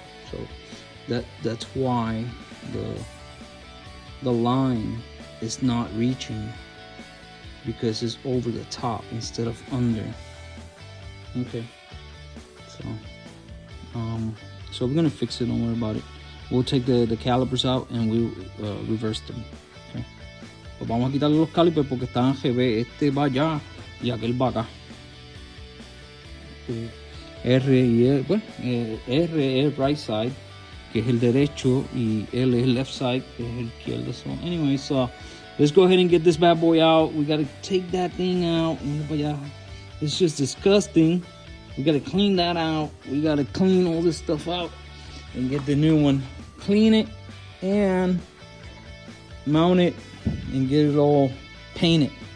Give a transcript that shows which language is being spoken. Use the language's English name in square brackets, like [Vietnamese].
[English] So that's why the line is not reaching, because it's over the top instead of under. Okay, so we're gonna fix it, don't worry about it. We'll take the calipers out and we'll reverse them. [Spanish] Okay, pues vamos a quitarle los calipers porque están en GB. Este va allá y aquel va acá. R y E, bueno, R es [English] right side, [Spanish] que es el derecho, y L es [English] left side, [Spanish] que es el izquierdo. [English] So anyway, so let's go ahead and get this bad boy out. We gotta take that thing out. It's just disgusting. We gotta clean that out. We gotta clean all this stuff out and get the new one. Clean it and mount it and get it all painted.